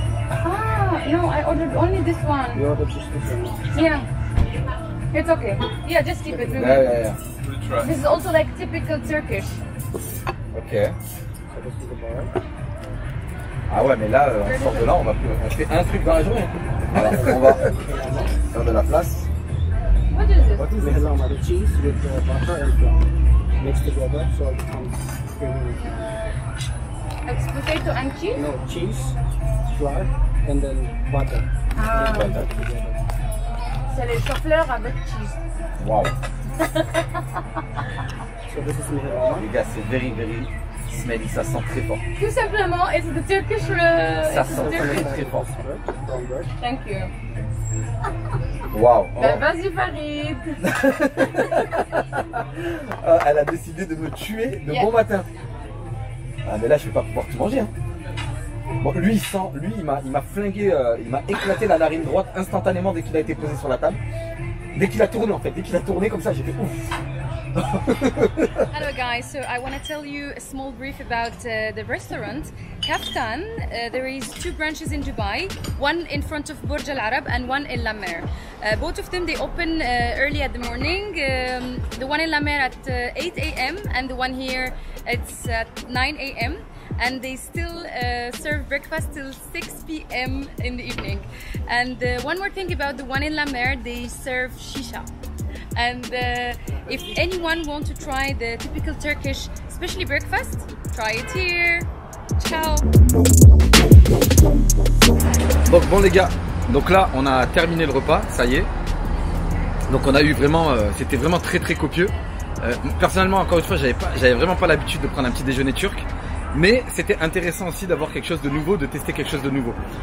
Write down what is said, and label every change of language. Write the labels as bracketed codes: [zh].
[en] Ah, no, I ordered only this one. You ordered just this one. Yeah. It's okay. Yeah, just keep it. Yeah. This is also like typical Turkish. Ok. So this is the bar. [fr] Ah ouais, mais là, on sort de là, on fait un truc dans la journée. Alors, on va faire de la place. [en] What is this? What is this? The cheese with the butter and flour mixed together, so it becomes creamy. It's potato and cheese? No, cheese, flour, and then butter. Ah, Butter together. [fr] c'est les choux-fleurs avec cheese. Waouh. [en] So this is mihalama. [fr] Les gars, c'est [en] very smelly, [fr] ça sent très fort. Tout simplement, [en] it's the Turkish. [fr] Ça [en] It's [fr] sent [en] the Turkish. [fr] très fort. [en] Brown bread. Thank you. [fr] Waouh. Ben, vas-y, Farid. Elle a décidé de me tuer de [en] Yeah. [fr] bon matin. Ah mais là je vais pas pouvoir tout manger. Hein. Bon, lui il m'a flingué, il m'a éclaté la narine droite instantanément dès qu'il a été posé sur la table. Dès qu'il a tourné en fait, dès qu'il a tourné comme ça, j'ai fait ouf. [en] Hello guys, so I want to tell you a small brief about the restaurant. Kaftan, there is 2 branches in Dubai, one in front of Burj Al Arab and one in La Mer. Both of them they open early at the morning, the one in La Mer at 8 a.m. and the one here it's at 9 a.m. and they still serve breakfast till 6 p.m. in the evening. And one more thing about the one in La Mer, they serve shisha. And if anyone wants to try the typical Turkish, especially breakfast, try it here. [it] Ciao. [fr] Donc bon les gars, donc là on a terminé le repas, ça y est. Donc on a eu vraiment, c'était vraiment très copieux. Personnellement encore une fois j'avais vraiment pas l'habitude de prendre un petit déjeuner turc. Mais c'était intéressant aussi d'avoir quelque chose de nouveau, de tester quelque chose de nouveau.